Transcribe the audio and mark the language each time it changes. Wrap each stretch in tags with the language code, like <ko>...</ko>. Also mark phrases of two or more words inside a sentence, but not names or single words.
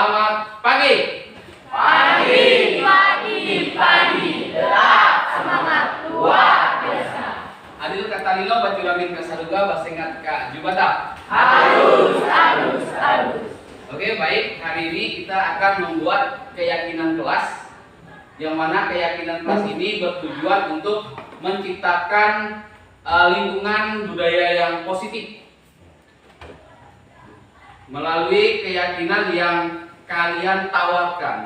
<id>Selamat pagi. Pagi, tetap semangat luar biasa.</id> <knx>Adil katalino bacuramin kasaruga basengat ka jubata.</knx> <id>Harus. Oke, baik. Hari ini kita akan membuat keyakinan kelas, yang mana keyakinan kelas ini bertujuan untuk menciptakan lingkungan budaya yang positif melalui keyakinan yang kalian tawarkan.</id>